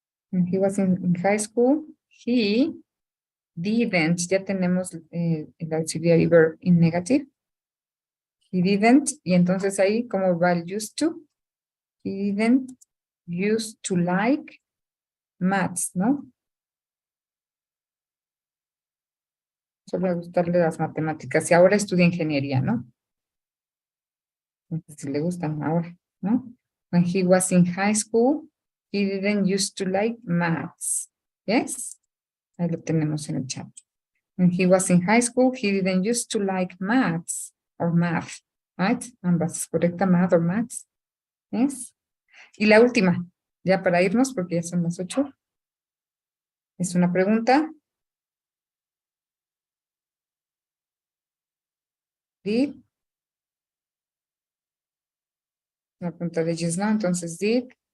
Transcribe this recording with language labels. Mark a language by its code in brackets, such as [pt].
[en] When he was in high school, he didn't. [es] Ya tenemos el [en] auxiliary verb in negative. He didn't. [es] Y entonces ahí, ¿cómo va el used to? [en] He didn't used to like maths, ¿no? [es] Solo gustarle las matemáticas. Y ahora estudia ingeniería, ¿no? Entonces, si le gustan ahora, ¿no? [en] When he was in high school, he didn't used to like maths. Yes? [es] Ahí lo tenemos en el chat. [en] When he was in high school, he didn't used to like maths or math, right? [es] Ambas, correcta, [en] math or maths. Yes? [es] Y la última, ya para irnos, porque ya son las 8. Es una pregunta. [en] Did. [es] Una pregunta de yes, no. Entonces, did.